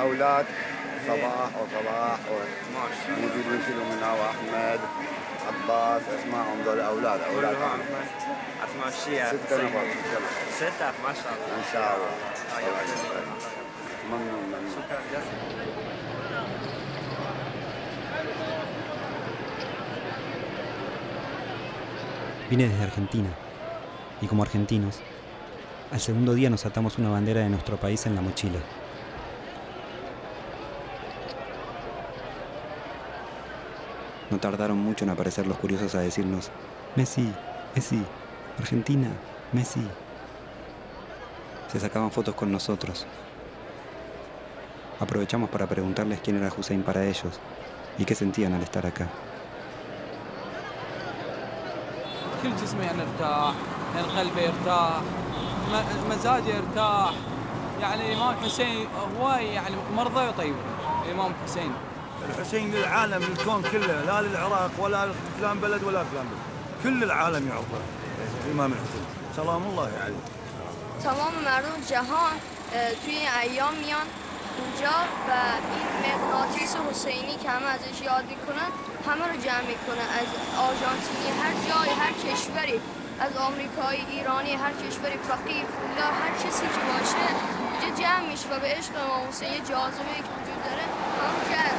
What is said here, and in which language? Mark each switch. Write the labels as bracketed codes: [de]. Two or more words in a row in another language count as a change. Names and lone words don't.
[ar] اولاد صباح ماشي موجودين كلهم هنا، واحمد عباس اسمائهم ذول اولاد اسماء الشيعة 6 نفر. 6 ما شاء الله. ان شاء الله. ممنون. شكرا جزيلا. [es] Vine desde Argentina, y como argentinos, al segundo día nos atamos una bandera de nuestro país en la mochila. No tardaron mucho en aparecer los curiosos a decirnos: Messi, Argentina, Messi. Se sacaban fotos con nosotros. Aprovechamos para preguntarles quién era Hussein para ellos y qué sentían al estar acá. [ar] كل جسمي يرتاح، قلبي يرتاح، مزاجي يرتاح. يعني الإمام الحسين هو يعني مرضى وطيب. الإمام الحسين للعالم، للكون كله، لا للعراق ولا فلان بلد ولا فلان بلد، كل العالم يعرفه الإمام الحسين سلام الله عليه. [fa] تمام مردم جهان توی این ایام میان اونجا و این مغناطیس حسینی که همه ازش یاد میکنن همه رو جمع میکنه، از آرژانتینی، هر جای، هر کشوری، از آمریکایی، ایرانی، هر کشوری، فقیر، پولا، هر کسی که باشه اینجا جمع میشه و به عشق امام حسین یه جاذبه که وجود داره همون جذب.